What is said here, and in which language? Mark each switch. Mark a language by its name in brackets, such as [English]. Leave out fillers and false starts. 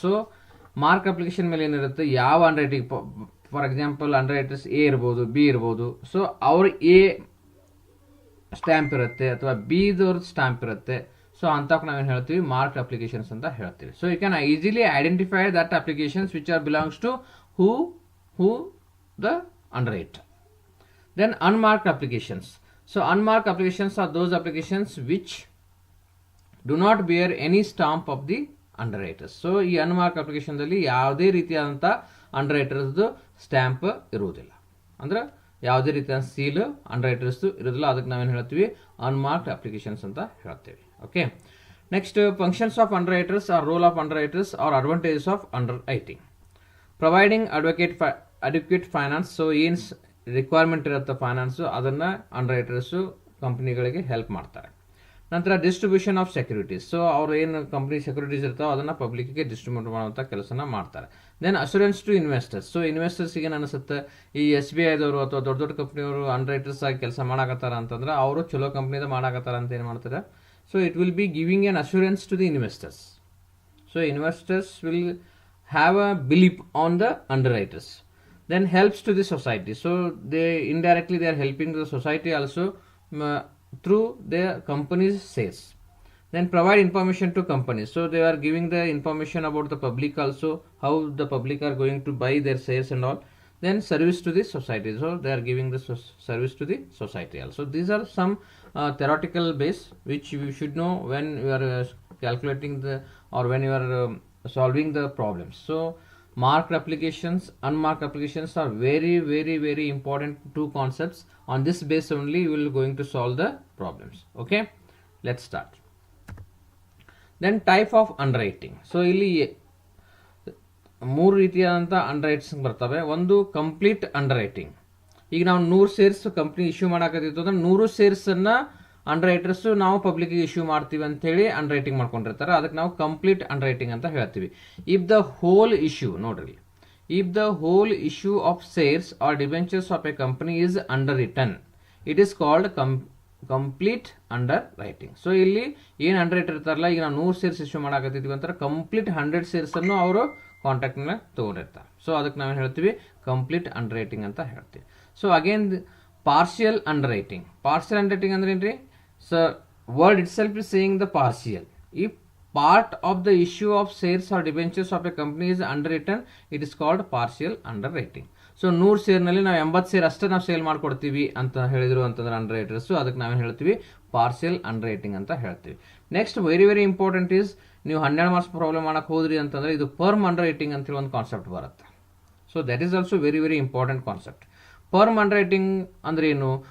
[Kannada] So mark application ಮೇಲೆ ಏನಿರುತ್ತೆ, ಯಾವ ಅಂಡರ್ರೈಟಿಂಗ್, ಫಾರ್ ಎಕ್ಸಾಂಪಲ್ ಅಂಡರ್ರೈಟರ್ಸ್ ಎ ಇರ್ಬೋದು, ಬಿ ಇರ್ಬೋದು. ಸೊ ಅವ್ರ ಎ ಸ್ಟ್ಯಾಂಪ್ ಇರುತ್ತೆ ಅಥವಾ ಬಿದವ್ರದ್ದು ಸ್ಟ್ಯಾಂಪ್ ಇರುತ್ತೆ. ಸೊ ಅಂತಕ್ಕೆ ನಾವೇನು ಹೇಳ್ತೀವಿ ಮಾರ್ಕ್ ಅಪ್ಲಿಕೇಶನ್ಸ್ ಅಂತ ಹೇಳ್ತೀವಿ. So [English] You can easily identify that applications which are belongs to who the underwriter. Then unmarked applications. So unmarked applications are those applications which do not bear any stamp of the underwriters. [Kannada] So ಈ unmarked application ದಲ್ಲಿ ಯಾವುದೇ ರೀತಿಯಾದಂಥ ಅಂಡರ್ರೈಟರ್ಸ್ದು stamp ಇರುವುದಿಲ್ಲ, ಅಂದ್ರೆ ಯಾವುದೇ ರೀತಿಯ seal ಅಂಡರ್ರೈಟರ್ಸ್ದು ಇರೋದಿಲ್ಲ. ಅದಕ್ಕೆ ನಾವೇನು ಹೇಳ್ತೀವಿ ಅನ್ಮಾರ್ಕ್ಡ್ ಅಪ್ಲಿಕೇಶನ್ಸ್ ಅಂತ ಹೇಳ್ತೀವಿ. [English] Okay, next functions of underwriters are role of underwriters are advantages of underwriting. Providing advocate finance. [Kannada] So ಏನು ರಿಕ್ವೈರ್ಮೆಂಟ್ ಇರುತ್ತೆ ಫೈನಾನ್ಸು, ಅದನ್ನು ಅಂಡರ್ರೈಟರ್ಸು ಕಂಪ್ನಿಗಳಿಗೆ ಹೆಲ್ಪ್ ಮಾಡ್ತಾರೆ. ನಂತರ [English] Distribution of securities. [Kannada] ಸೊ ಅವ್ರು ಏನು ಕಂಪ್ನಿ ಸೆಕ್ಯೂರಿಟೀಸ್ ಇರ್ತಾವೆ ಅದನ್ನು ಪಬ್ಲಿಕ್ಗೆ ಡಿಸ್ಟ್ರಿಬ್ಯೂಟ್ ಮಾಡುವಂಥ ಕೆಲಸನ ಮಾಡ್ತಾರೆ. [English] Then assurance to investors. [Kannada] So ಇನ್ವೆಸ್ಟರ್ಸ್ಗೆ ಏನು ಅನಿಸುತ್ತೆ, ಈ SBIದವರು ಅಥವಾ ದೊಡ್ಡ ದೊಡ್ಡ ಕಂಪ್ನಿಯವರು ಅಂಡರ್ರೈಟರ್ಸ್ ಆಗಿ ಕೆಲಸ ಮಾಡಾಕತ್ತಾರ ಅಂತಂದ್ರೆ ಅವರು ಚಲೋ ಕಂಪ್ನಿದ ಮಾಡಾಕತ್ತಾರ ಅಂತ ಏನು ಮಾಡ್ತಾರೆ, [English] So it will be giving an assurance to the investors. So investors will have a belief on the underwriters. Then helps to the society. So they indirectly they are helping the society also through their company's sales. Then provide information to companies. So they are giving the information about the public also, how the public are going to buy their shares and all. Then service to the society. So they are giving the service to the society also. These are some theoretical base which you should know when you are calculating the or when you are solving the problems. So marked applications, unmarked applications are very very important two concepts. On this base only you will going to solve the problems. Okay, let's start. Then type of underwriting. [Kannada] So ಇಲ್ಲಿ ಮೂರು ರೀತಿಯಾದಂಥ ಅಂಡರ್ರೈಟಿಂಗ್ ಬರ್ತವೆ. ಒಂದು complete ಅಂಡರ್ರೈಟಿಂಗ್. ಈಗ ನಾವು 100 shares company issue ಮಾಡಾಕತ್ತಿತ್ತು ಅಂದ್ರೆ 100 ಶೇರ್ಸನ್ನು ಅಂಡರ್ರೈಟರ್ಸ್ ನಾವು ಪಬ್ಲಿಕ್ಗೆ issue ಮಾಡ್ತೀವಿ ಅಂತ ಹೇಳಿ ಅಂಡರ್ರೈಟಿಂಗ್ ಮಾಡ್ಕೊಂಡಿರ್ತಾರೆ. ಅದಕ್ಕೆ ನಾವು ಕಂಪ್ಲೀಟ್ ಅಂಡರ್ರೈಟಿಂಗ್ ಅಂತ ಹೇಳ್ತೀವಿ. [English] if the whole issue [Kannada] ನೋಡ್ರಿ, [English] If the whole issue of shares or debentures of a company is underwritten, it is called complete underwriting. [Kannada] So ಇಲ್ಲಿ ಏನು ಅಂಡರ್ ಇರ್ತಾರಲ್ಲ, ಈಗ ನಾವು 100 ಶೇರ್ಸ್ ಇಶ್ಯೂ ಮಾಡಾಕತ್ತಿದ್ವಿ ಅಂತಾರೆ ಕಂಪ್ಲೀಟ್ 100 ಶೇರ್ಸ್ ಅನ್ನು ಅವರು ಕಾಂಟ್ರಾಕ್ಟ್ ಮೇಲೆ ತಗೊಂಡಿರ್ತಾರೆ. ಸೊ ಅದಕ್ಕೆ ನಾವು ಹೇಳ್ತೀವಿ ಕಂಪ್ಲೀಟ್ ಅಂಡರ್ ರೈಟಿಂಗ್ ಅಂತ ಹೇಳ್ತೀವಿ. So again partial under writing. [English] partial underwriting [Kannada] ಅಂದ್ರೆ ಏನ್ರಿ? [English] So word itself is saying the partial. If part of the issue of shares or debentures of a company is underwritten, it is called partial underwriting. [Kannada] So 100 ಶೇರ್ನಲ್ಲಿ ನಾವು 80 share ಅಷ್ಟೇ ನಾವು sale ಮಾಡ್ಕೊಡ್ತೀವಿ ಅಂತ ಹೇಳಿದ್ರು ಅಂತಂದ್ರೆ under writers, ಅದಕ್ಕೆ ನಾವೇನು ಹೇಳ್ತೀವಿ ಪಾರ್ಷಿಯಲ್ ಅಂಡರ್ ರೈಟಿಂಗ್ ಅಂತ ಹೇಳ್ತೀವಿ. [English] next very important is, [Kannada] ನೀವು 12 ಮಾರ್ಕ್ಸ್ ಪ್ರಾಬ್ಲಮ್ ಮಾಡಕ್ಕೆ ಹೋದ್ರಿ ಅಂತಂದ್ರೆ ಇದು ಪರ್ಮ್ ಅಂಡರ್ ರೈಟಿಂಗ್ ಅಂತೇಳಿ ಒಂದು ಕಾನ್ಸೆಪ್ಟ್ ಬರುತ್ತೆ. [English] So that is also very important concept. Firm underwriting [Kannada] ಅಂದ್ರೆ ಏನು?